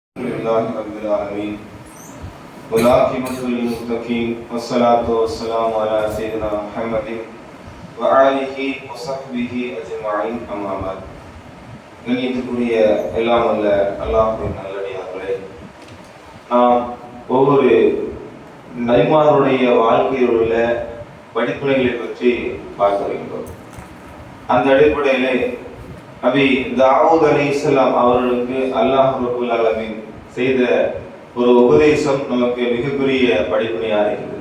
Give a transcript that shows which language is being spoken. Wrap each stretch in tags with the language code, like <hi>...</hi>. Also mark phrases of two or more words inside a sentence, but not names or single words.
<ar>لله رب العالمين والعاقبة للمتقين والصلاة والسلام على سيدنا محمد وآله وصحبه أجمعين أما بعد.</ar> <ta>கண்ணியத்துக்குரிய எல்லாம் அல்ல அல்லாஹ்வின் நல்லடியார்களே, நாம் ஒவ்வொரு நபிமாருடைய வாழ்க்கையில் உள்ள படிப்பினைகளை பற்றி பார்க்க வேண்டும். அந்த அடிப்படையிலே நபி தாவூத் அலைஹிஸ்ஸலாம் அவர்களுக்கு</ta> <ar>الله رب العالمين</ar> <ta>செய்த ஒரு உபதேசம் நமக்கு மிகப்பெரிய படிப்பினையாக இருக்கிறது.</ta>